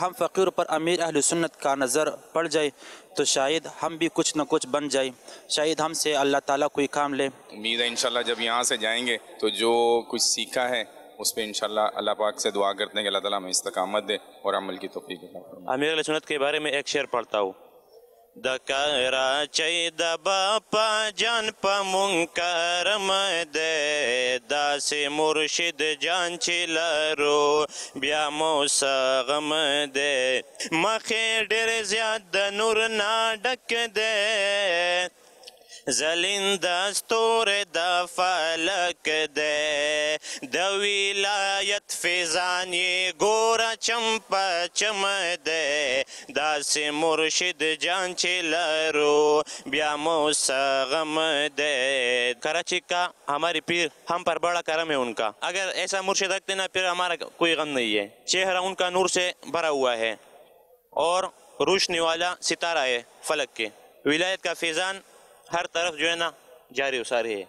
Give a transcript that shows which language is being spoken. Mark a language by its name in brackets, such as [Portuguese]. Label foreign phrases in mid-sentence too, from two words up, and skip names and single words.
[Urdu] ہم فقیر پر امیر اہل سنت کا نظر پڑ جائے تو شاید ہم بھی کچھ نہ کچھ بن جائے، شاید ہم سے اللہ تعالیٰ کوئی کام لے۔ امید ہے انشاءاللہ جب یہاں سے جائیں گے تو جو کچھ سیکھا ہے اس پہ انشاءاللہ اللہ پاک سے دعا کرتے ہیں کہ اللہ تعالیٰ ہمیں استقامت دے اور عمل کی توفیق عطا فرمائے۔ امیر اہل سنت کے بارے میں ایک شعر پڑھتا ہوں۔ [Pashto] د کراچۍ د باپا جان په مونږ کرم دی، داسې مرشد جان چې لرو بیا مو سغم دی، مخې ډېر زیات د نور نه ډک دی، زلنده ستوری د فلک دی، د ولایت فیضان یې ګوره چم په چم دی، داسې مرشد جان چې لرو بیا مو غم دے. [Urdu] کراچی کا ہمارے پیر ہم پر بڑا کرم ہے ان کا. اگر ایسا مرشد رکھتے نا پھر ہمارا کوئی غم نہیں ہے. چہرہ ان کا نور سے بھرا ہوا ہے اور روشنی والا ستارہ ہے فلک کے. ولایت کا فیضان ہر طرف جو ہے نا جاری و ساری ہے.